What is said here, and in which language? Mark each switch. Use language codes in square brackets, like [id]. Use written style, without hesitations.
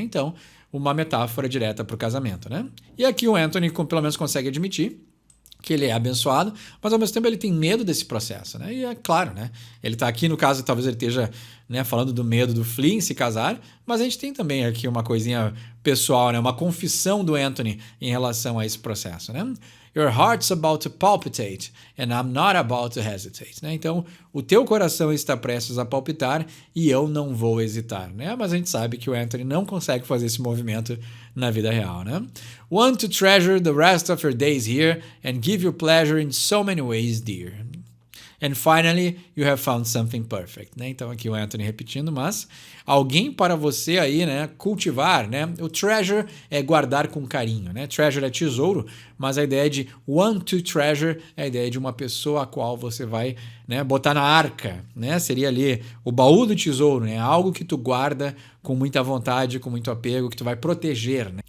[pt] Então, uma metáfora direta para o casamento, né? E aqui o Anthony pelo menos consegue admitir que ele é abençoado, mas ao mesmo tempo ele tem medo desse processo, né? E é claro, né? Ele está aqui, no caso, talvez ele esteja, né, falando do medo do Flea em se casar, mas a gente tem também aqui uma coisinha pessoal, né? Uma confissão do Anthony em relação a esse processo, né? [en] Your heart's about to palpitate and I'm not about to hesitate, né? [pt] Então, o teu coração está prestes a palpitar e eu não vou hesitar, né? Mas a gente sabe que o Anthony não consegue fazer esse movimento na vida real, né? [en] Want to treasure the rest of your days here and give you pleasure in so many ways, dear. And finally, you have found something perfect, né? [pt] Então aqui o Anthony repetindo, mas alguém para você aí, né, cultivar, né? O treasure é guardar com carinho, né? Treasure é tesouro, mas a ideia de want to treasure é a ideia de uma pessoa a qual você vai, né, botar na arca, né? Seria ali o baú do tesouro, né? Algo que tu guarda com muita vontade, com muito apego, que tu vai proteger, né?